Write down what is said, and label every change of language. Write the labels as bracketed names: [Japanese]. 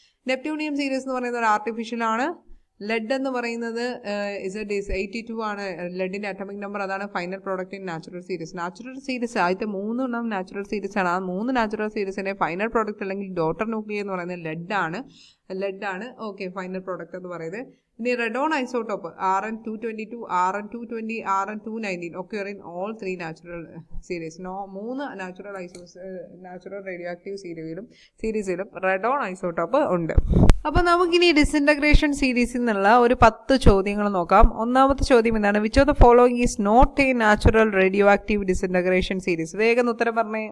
[Malayalam] Neptunium series എന്ന് പറയുന്നത് ഒരു ആർട്ടിഫിഷ്യൽ ആണ്. ലെഡ് എന്ന് പറയുന്നത് Z82 ആണ് ലെഡിൻ്റെ അറ്റോമിക് നമ്പർ. അതാണ് [English] Final product in natural series. [Malayalam] Natural series ആദ്യത്തെ 3 നാച്ചുറൽ സീരീസ് ആണ്. ആ 3 നാച്ചുറൽ സീരീസിൻ്റെ ഫൈനൽ പ്രോഡക്റ്റ് അല്ലെങ്കിൽ ഡോട്ടർ ന്യൂക്ലിയ എന്ന് പറയുന്നത് ലെഡാണ്. ഓക്കെ, ഫൈനൽ പ്രോഡക്റ്റ് എന്ന് പറയുന്നത്. [English] ഇനി radon isotope Rn222, Rn220, Rn219 occur in all 3 natural series. [Malayalam] 3 natural radio active സീരീസിലും റെഡോൺ isotope ഉണ്ട്. അപ്പോൾ നമുക്കിനി ഡിസിൻറ്റഗ്രേഷൻ സീരീസിൽ നിന്നുള്ള ഒരു 10 ചോദ്യങ്ങൾ നോക്കാം. ഒന്നാമത്തെ ചോദ്യം എന്താണ്? [English] Which of the following is not a natural radioactive disintegration series. [Malayalam] വേഗം ഉത്തരം പറഞ്ഞേ.